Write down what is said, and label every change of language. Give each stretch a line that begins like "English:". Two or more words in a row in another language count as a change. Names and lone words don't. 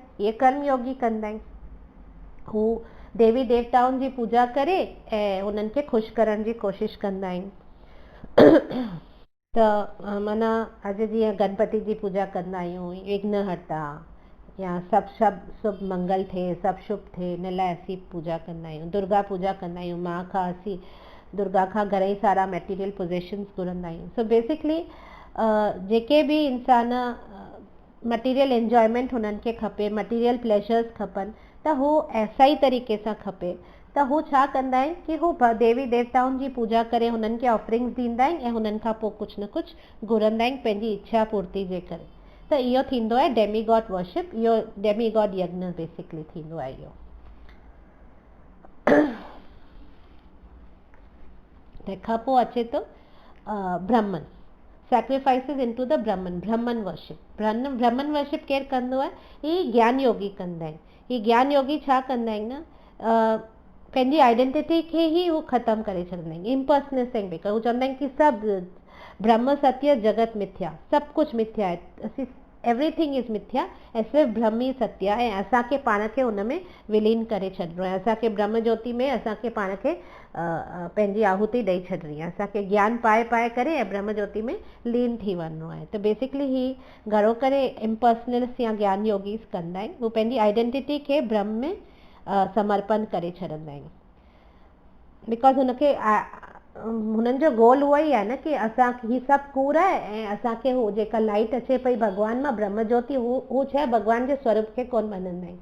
Sindhi: इहे कर्मयोगी कंदा आहिनि। हू देवी देवताउनि जी पूजा करे ऐं उन्हनि खे ख़ुशि करण जी कोशिशि कंदा आहिनि। त माना अॼु जीअं गणपति जी पूजा कंदा आहियूं, विघ्नहर्ता या सभु शुभ मंगल थिए, सभु शुभ थिए, इन लाइ असीं पूजा कंदा आहियूं। दुर्गा पूजा कंदा आहियूं, मां खां असीं दुर्गा खां घणेई सारा
English: material possessions
Sindhi: घुरंदा आहियूं। सो बेसिकली जेके बि इंसान
English: material enjoyment
Sindhi: हुननि खे खपे,
English: material pleasures
Sindhi: खपनि, त हू ऐसा ई तरीक़े सां खपे त हू छा कंदा आहिनि कि हू देवी देवताउनि जी पूजा करे हुननि खे ऑफरिंग्स ॾींदा आहिनि ऐं हुननि खां पोइ कुझु न कुझु घुरंदा आहिनि पंहिंजी इच्छा पूर्ति जे करे। त इहो थींदो आहे
English: demigod worship,
Sindhi: इहो डेमी गॉड यज्ञ बेसिकली थींदो आहे इहो। तंहिंखां पोइ अचे थो ब्राह्मण,
English: sacrifices into the Brahman worship. Brahman worship
Sindhi: केरु कंदो आहे? ही ज्ञान योगी कंदा आहिनि। ही ज्ञान योगी छा कंदा आहिनि न, पंहिंजी आइडेंटिटी खे ई हू ख़तमु करे छॾींदा आहिनि, इम्पर्सनेसिंग बि। हू चवंदा आहिनि कि सभु
Sanskrit: ब्रह्म सत्य जगत मिथ्या,
Sindhi: सभु कुझु मिथ्या आहे, असीं
English: everything is
Sindhi: मिथ्या ऐं सिर्फ़ु ब्रह्म ई सत्य आहे ऐं असांखे पाण खे हुन में विलीन करे छॾिणो आहे। असांखे ब्रह्म ज्योति में असांखे पाण खे पंहिंजी आहुति ॾेई छॾिणी आहे, असांखे ज्ञान पाए पाए करे ऐं ब्रह्म ज्योति में लीन थी वञिणो आहे। त बेसिकली ही घणो करे इम्पर्सनलिस्ट या ज्ञान योगीस कंदा आहिनि। हू पंहिंजी आइडेंटिटी खे ब्रह्म में समर्पण करे छॾंदा आहिनि, बिकॉज़ हुनखे हुननि जो गोल उहो ई आहे न कि असां ही सभु कूड़ आहे ऐं असांखे हू जेका लाइट अचे पई भॻवान मां, ब्रह्म ज्योति, हू छा आहे भॻवान जे स्वरूप खे कोन मञंदा आहिनि।